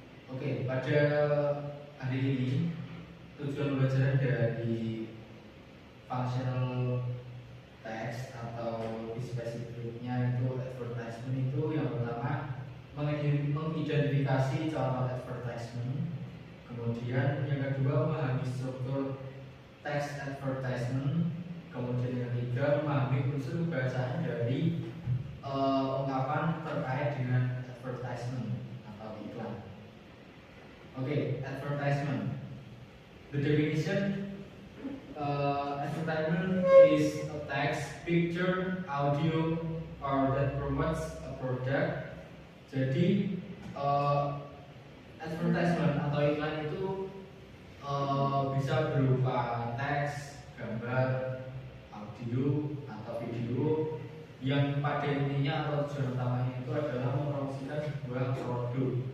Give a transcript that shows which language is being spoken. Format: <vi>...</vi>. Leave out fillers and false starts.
<id>Oke, pada hari ini tujuan belajar dari functional text atau lebih spesifiknya itu advertisement itu yang pertama mengidentifikasi contoh advertisement, kemudian yang kedua memahami struktur teks advertisement, kemudian yang ketiga memahami unsur bahasa dari ungkapan terkait dengan advertisement atau iklan.</id> <en>Okay, advertisement. The definition: advertisement is a text, picture, audio, or that promotes a product.</en> <id>Jadi, advertisement atau iklan itu bisa berupa teks, gambar, audio, atau video yang pada intinya atau tujuan utamanya itu adalah mempromosikan sebuah produk.</id>